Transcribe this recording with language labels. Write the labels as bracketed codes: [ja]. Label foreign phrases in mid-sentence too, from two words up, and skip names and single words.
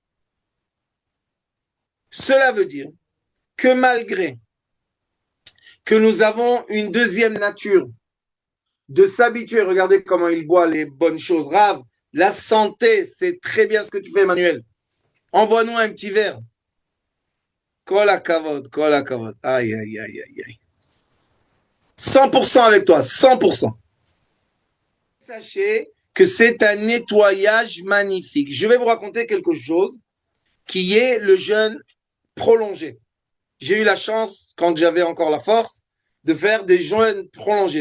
[fr] Cela veut dire que malgré que nous avons une deuxième nature de s'habituer, regardez comment il boit les bonnes choses, Rav, la santé, c'est très bien ce que tu fais, Emmanuel. Envoie-nous un petit verre. [he] כל הכבוד, כל הכבוד. [fr] Aïe, aïe, aïe, aïe, aïe. 100% avec toi, 100%. Sachez que c'est un nettoyage magnifique. Je vais vous raconter quelque chose qui est le jeûne prolongé. J'ai eu la chance, quand j'avais encore la force, de faire des jeûnes prolongés.